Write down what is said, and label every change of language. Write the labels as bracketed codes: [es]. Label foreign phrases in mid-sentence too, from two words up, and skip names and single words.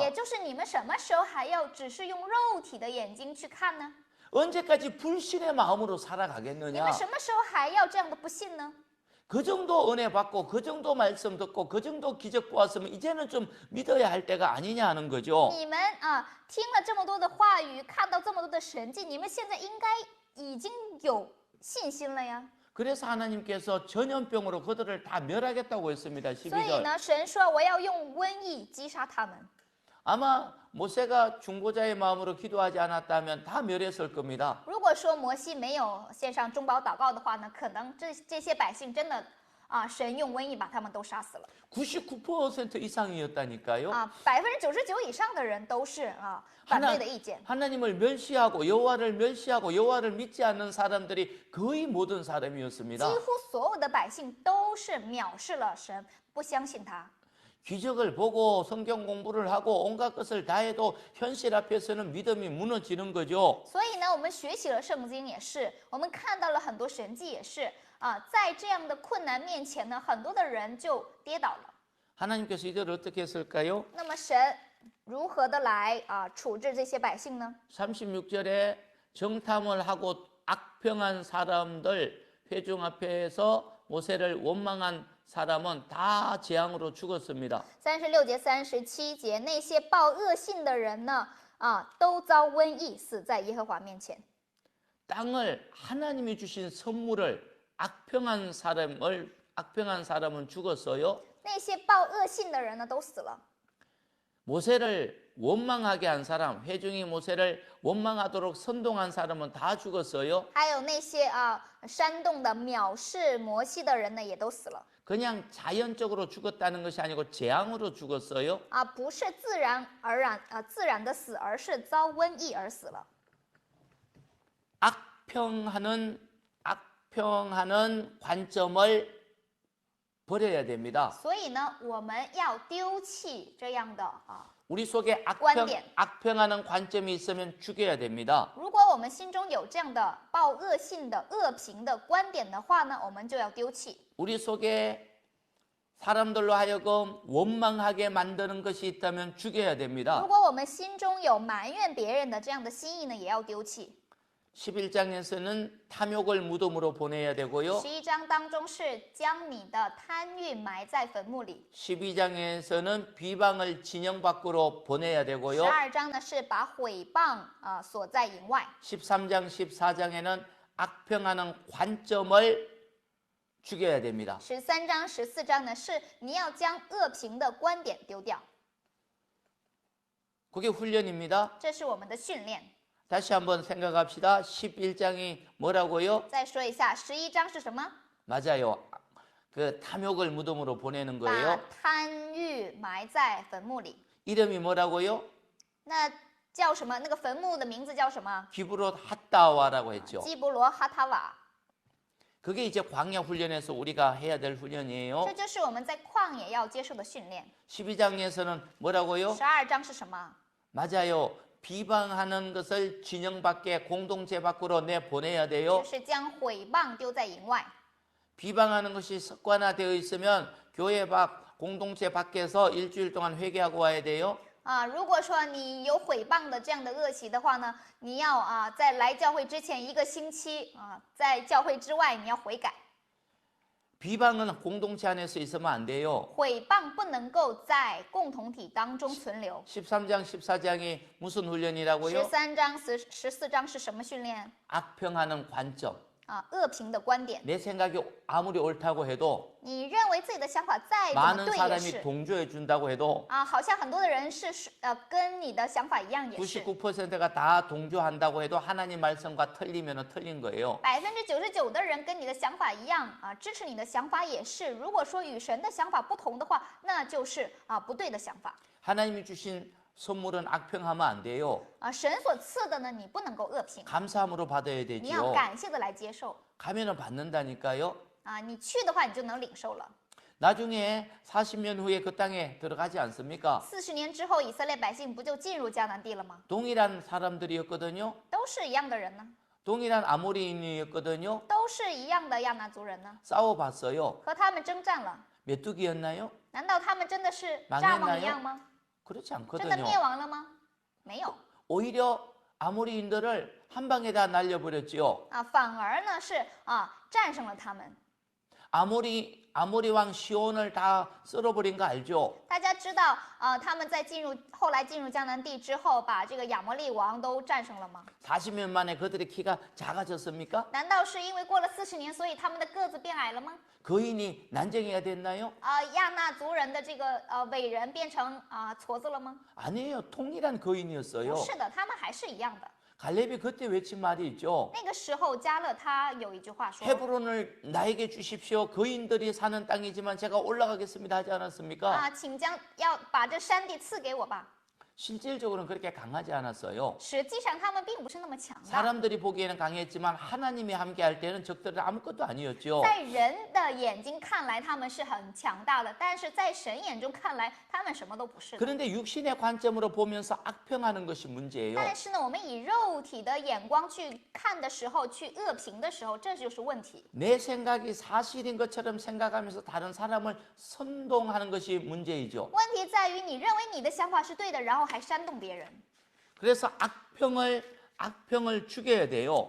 [zh] 也就是你们什么时候还要只是用肉体的眼睛去看呢？ [ko] 언제까지 불신의 마음으로 [zh] 你 [ko] 살아가겠느냐? [zh] 们什么时候还要这样的不信呢？ [ko] 그 정도 은혜 받고 그 정도 말씀 듣고 그 정도 기적 보았으면 이제는 좀 믿어야 할 때가 아니냐 하는 거죠. [zh] 你们听了这么多的话语，看到这么多的神迹，你们现在应该已经有信心了呀。 [ko] 그래서 하나님께서 전염병으로 그들을 다 멸하겠다고 했습니다. [zh] 所以 [ko] 12절. [zh] 呢，神说我要用瘟疫击杀他们。 [ko] 아마 모세가 중보자의 마음으로 기도하지 않았다면 다 멸했을 겁니다. [zh] 如果说摩西没有献上中保祷告的话呢，可能这些百姓真的神用瘟疫把他们都杀死了 [ko] 99% 이상이었다니까요. [zh] 99%以上的人都是反对的意见。 [ko] 하나님을 멸시하고 여호와를 멸시하고 여호와를 믿지 않는 사람들이 거의 모든 [zh] 几 [ko] 사람이었습니다. [zh] 乎所有的百姓都是藐视了神，不相信他。 [ko] 기적을 보고 성경 공부를 하고 온갖 것을 다 해도 현실 앞에서는 믿음이 무너지는 거죠. [zh] 所以呢，我们学习了圣经也是，我们看到了很多神迹也是啊，在这样的困难面前呢，很多的人就跌倒了。 [ko] 하나님께서 이들을 어떻게 했을까요? [zh] 那么神如何的来处置这些百姓呢？ [ko] 36절에 정탐을 하고 악평한 사람들 회중 앞에서 모세를 원망한 사람은 다 재앙으로 죽었습니다. [zh] 36 节、37节，那些报恶信的人呢，都遭瘟疫，死在耶和华面前。 [ko] 땅을 하나님이 주신 선물을 악평한 사람은 죽었어요. [zh] 那些报恶信的人呢，都死了。 [ko] 모세를 원망하게 한 사람, 회중이 모세를 원망하도록 선동한 사람은 다 죽었어요. [zh] 还有那些煽动的藐视摩西的人呢，也都死了。 [ko] 그냥 자연적으로 죽었다는 것이 아니고 재앙으로 죽었어요. [zh] 不是自然的死，而是遭瘟疫而死了。 [ko] 악평하는 관점을 버려야 됩니다. [zh] 所以呢，我们要丢弃这样的 [ko] 우리 속에 [zh] 观点。 [ko] 악평하는 관점이 있으면 죽여야 됩니다. [zh] 如果我们心中有这样的报恶信的恶评的观点的话呢，我们就要丢弃。 [ko] 우리 속에 사람들로 하여금 원망하게 만드는 것이 있다면 죽여야 [zh] 如 [ko] 됩니다. [zh] 果我们心中有埋怨别人的这样的心意呢，也要丢弃。 [ko] 11장에서는 탐욕을 무덤으로 보내야 되고요. [zh] 11 章当中是将你的贪欲埋在坟墓里。 [ko] 12장에서는 비방을 진영 밖으로 보내야 되고요. [zh] 12 章呢是把毁谤锁在营外。 [ko] 13장, 14장에는 악평하는 관점을 죽여야 됩니다. [zh] 13 章、14章呢是你要将恶评的观点丢掉， [ko] 그게 훈련입니다. [zh] 这是我们的训练。 [ko] 다시 한번 생각합시다. 11장이 뭐라고요? [zh] 再说一下，11章是什么？ [ko] 맞아요. 그 탐욕을 무덤으로 보내는 [zh] 把 [ko] 거예요. [zh] 贪欲埋在坟墓里。 [ko] 이름이 뭐라고요? [zh] 那叫什么？那个坟墓的名字叫什么？ [ko] 기브롯 핫다와라고 했죠. [zh] 基伯罗哈塔瓦。 [ko] 그게 이제 광야 훈련에서 우리가 해야 될 훈련이에요. [zh] 这就是我们在旷野要接受的训练。 [ko] 12장에서는 뭐라고요? [zh] 12 章是什么？ [ko] 맞아요. 비방하는 것을 진영 밖에 공동체 밖으로 내보내야 [zh] 就 [ko] 돼요. [zh] 是将毁谤丢在营外。 [ko] 비방하는 것이 습관화되어 있으면 교회 밖 공동체 밖에서 일주일 동안 회개하고 와야 돼요. [zh] 如果说你有毁谤的这样的恶习的话呢，你要在来教会之前1个星期在教会之外你要悔改。 [ko] 비방은 공동체 안에서 있으면 안 돼요. [zh] 毁谤不能够在共同体当中存留。 [ko] 13장, 14장이 무슨 훈련이라고요? [zh] 13 章、14章是什么训练？ [ko] 악평하는 관점. [zh] 恶评的观点。 [ko] 내 생각이 아무리 옳다고 해도 [zh] 你认为自己的想法再怎么 [ko] 많은 [zh] 对也 [ko] 사람이 [zh] 是 [ko] 동조해 준다고 해도 [zh] 好像很多的人是跟你的想法一样也是。 [ko] 99%가 다 동조한다고 해도 하나님 말씀과 틀리면 틀린 거예요. [zh] 99% 的人跟你的想法一样支持你的想法也是。如果说与神的想法不同的话，那就是不对的想法。 [ko] 하나님이 주신 선물은 악평하면 안 돼요. [zh] 神所赐的呢，你不能够恶评， [ko] 감사함으로 받아야 [zh] 你要 [ko] 되지요. [zh] 感谢的来接受。 [ko] 가면은 받는다니까요. [zh] 你去的话，你就能领受了。 [ko] 나중에 40년 후에 그 땅에 들어가지 않습니까? [zh] 40 年之后，以色列百姓不就进入迦南地了吗？ [ko] 동일한 사람들이었거든요. [zh] 都是一样的人呢， [ko] 동일한 아모리인이었거든요. [zh] 都是一样的亚拿族人呢， [ko] 싸워봤어요. [zh] 和他们征战了。 [ko] 메뚜기였나요? [zh] 难道他们真的是 [ko] 망했나요 [zh] 蚱蜢一样吗？ [ko] 그렇지 [zh] 真的 [ko] 않거든요. [zh] 灭亡了吗？没有 [ko] 오히려 아모리인들을 한 방에 다 날려버렸지요. [zh] 反而呢是战胜了他们。 [ko] 아모리 왕 시온을 다 쓸어버린 거 알죠? [zh] 大家知道他们在后来进入迦南地之后，把这个亚摩利王都战胜了吗？ [ko] 40년 만에 그들의 키가 작아졌습니까? [zh] 难道是因为过了40年，所以他们的个子变矮了吗？ [ko] 거인이 난쟁이가 됐나요? [zh] 亚纳族人的这个伟人变成矬子了吗？ [ko] 아니에요. 통일한 거인이었어요. [zh] 不是的，他们还是一样的。 [ko] 갈렙이 그때 외친 말이 있죠. [zh] 那个时候，加勒他有一句话说 [ko] 헤브론을 나에게 주십시오. 거인들이 사는 땅이지만 제가 올라가겠습니다 하지 않았습니까? [zh] 请要把这山地赐给我吧。 [ko] 실질적으로는 그렇게 강하지 않았어요. [zh] 实际上他们并不是那么强大， [ko] 사람들이 보기에는 강했지만 하나님이 함께할 때는 적들은 아무것도 아니었죠. [zh] 在人的眼睛看来他们是很强大的，但是在神眼中看来他们什么都不是的。 [ko] 그런데 육신의 관점으로 보면서 악평하는 것이 문제예요. [zh] 但是呢，我们以肉体的眼光去看的时候，去恶评的时候，这就是问题。 [ko] 내 생각이 사실인 것처럼 생각하면서 다른 사람을 선동하는 것이 문제이죠. [zh] 问题在于你认为你的想法是对的，然后还煽动别人， [ko] 그래서 악평을 죽여야 돼요.